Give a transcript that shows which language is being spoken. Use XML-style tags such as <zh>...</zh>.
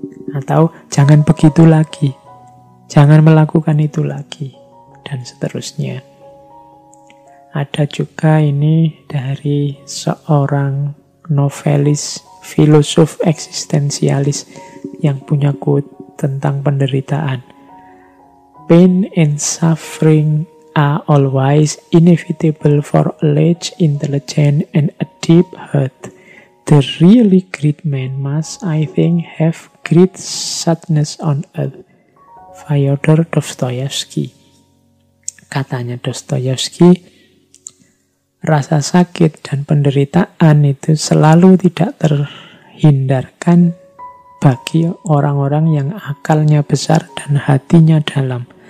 <id>Atau jangan begitu lagi, jangan melakukan itu lagi, dan seterusnya. Ada juga ini dari seorang novelis, filosof eksistensialis yang punya quote tentang penderitaan.</id> <en>"Pain and suffering are always inevitable for a large intelligence and a deep heart. The really great man must, I think, have great sadness on earth." Fyodor Dostoyevsky.</en> <id>Katanya Dostoyevsky, rasa sakit dan penderitaan itu selalu tidak terhindarkan bagi orang-orang yang akalnya besar dan hatinya dalam.</id>